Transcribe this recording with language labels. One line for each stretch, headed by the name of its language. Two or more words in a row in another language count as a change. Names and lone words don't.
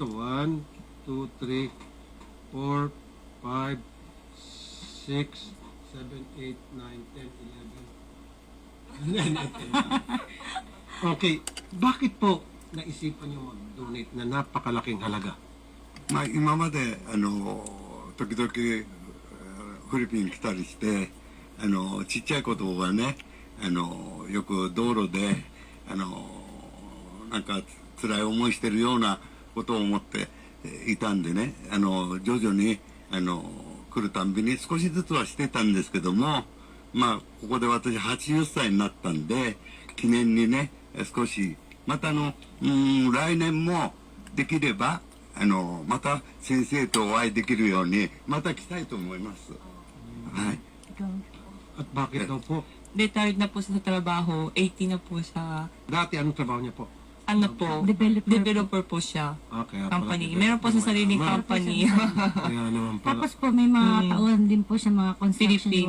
Filipino: 1, 2, 3, 4, 5, 6, 7, 8, 9, 10, 11. Okay, bakit po naisipan nyo mag-donate na napakalaking halaga?
Japanese: まあ今まで時々フィリピン来たりしてちっちゃい子供がね、よく道路で、なんか辛い思いしてるようなことを思っていたんでね、徐々に、来るたんびに少しずつはしてたんですけども、まあ、ここで私80歳になったんで、記念にね、少し、また来年もできれば、また先生とお会いできるように、また来たいと思います。はい。
Filipino: At bakit daw po? Retired na po siya sa trabaho, 80 na po siya. Dati anong trabaho niya po? Ano po, developer po siya. Kaya Company. Meron po sa sariling company. Kaya naman pala. Tapos po may mga tauhan din po siya mga construction Filipino.